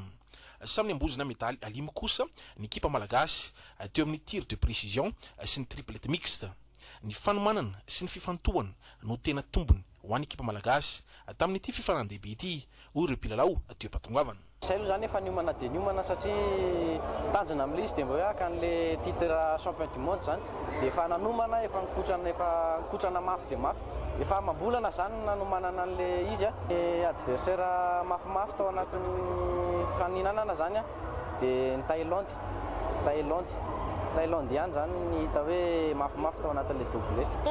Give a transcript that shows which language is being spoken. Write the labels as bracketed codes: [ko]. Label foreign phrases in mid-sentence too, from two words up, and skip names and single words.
[mg] Samy ambozina medaly alimy kosa ny ekipa malagasy teo amin'ny [fr] tir de précision [mg] sy ny [fr] triplette mixte. [mg] Ny fanomanana sy ny fifantohana no tena tombony ho an'ny ekipa malagasy tamin'ity fifanandehibe ity hoy ireo mpilalao teo Patongavana. Izay aloha zany efa niomana dia niomana satria tanjona amin'ilay izy dia mba hoe hakan'ilay [fr] titre champion du monde [mg] zany dia efa nanomana efa nikotrana mafy dia mafy. Efa mambolana zany nanomanana an'ilay izy adversaire mafimafy tao anatin'ny faninanana zany dia ny Thaïlande ihany zany ny hita hoe mafimafy tao anatin'ilay doublette.